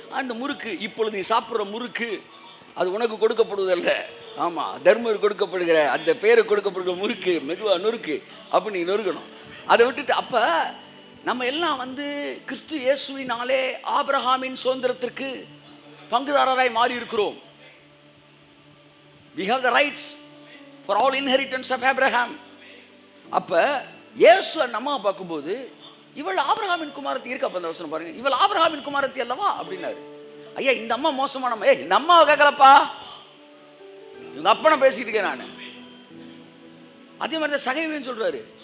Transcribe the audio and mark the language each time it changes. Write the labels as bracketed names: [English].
[Tamil] அந்த முறுக்கு, இப்பொழுது நீ சாப்பிட்ற முறுக்கு அது உனக்கு கொடுக்கப்படுவதில்லை. ஆமாம், தர்மர் கொடுக்கப்படுகிற அந்த பேரு கொடுக்கப்படுகிற முறுக்கு மெதுவாக நொறுக்கு அப்படி நீ நொறுக்கணும். அதை விட்டுட்டு அப்போ நம்ம எல்லாம் வந்து கிறிஸ்து இயேசுவினாலே ஆபிரகாமின் சுதந்திரத்திற்கு பங்குதாரராய் மாறி இருக்கிறோம். [English] We have the rights for all inheritance of Abraham. [Tamil] அப்ப இயேசு நம்ம பார்க்கும்போது இவள் ஆபிரகாமின் குமாரத்தி இருக்கு. அப்ப அந்த வசனம் பாருங்க, இவள் ஆபிரகாமின் குமாரத்தி அல்லவா அப்படின்னாரு. ஐயா இந்த அம்மா மோசமான இந்த அம்மாவை கேட்கலப்பா, இவங்க அப்பனை பேசிட்டு இருக்கேன் நான். அதே மாதிரி தான் சகைவேன்னு சொல்றாரு.